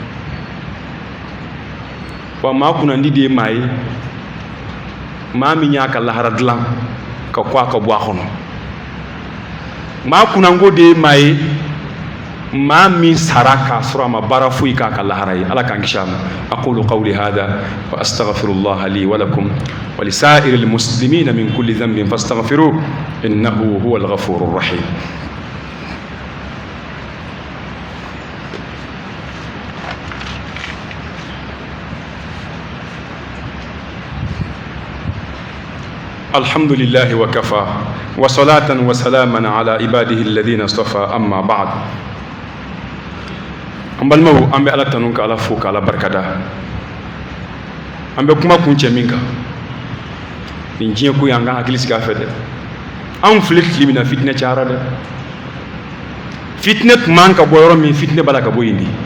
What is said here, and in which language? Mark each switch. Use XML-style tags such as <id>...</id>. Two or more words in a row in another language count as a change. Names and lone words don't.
<bm>wa maa kunnandi de ye maa ye maa min y'a ka lahara dilan ka kɔ a ka bɔ a kɔnɔ maa kunnanko de ye maa ye maa min sara k'a sɔrɔ a ma baara foyi k'a ka lahara ye ala k'an kisi</bm> <ar>a ma أقول قولي هذا وأستغفر الله لي ولكم ولسائر المسلمين من كل ذنب فاستغفروه إنه هو الغفور الرحيم الحمد لله وكفى وصلاة وسلاما على عباده الذين اصطفى أما بعد</ar> <bm>an balimaw an bɛ ala tanu k'ala fo k'ala barikada an bɛ kuma kun cɛ min kan nin diɲɛ ko y'an ka hakili sigi a fɛ dɛ anw filɛ tile min na fitinɛ cayara dɛ fitinɛ tun man ka bɔ yɔrɔ min fitinɛ b'a la ka bɔ yen de</bm>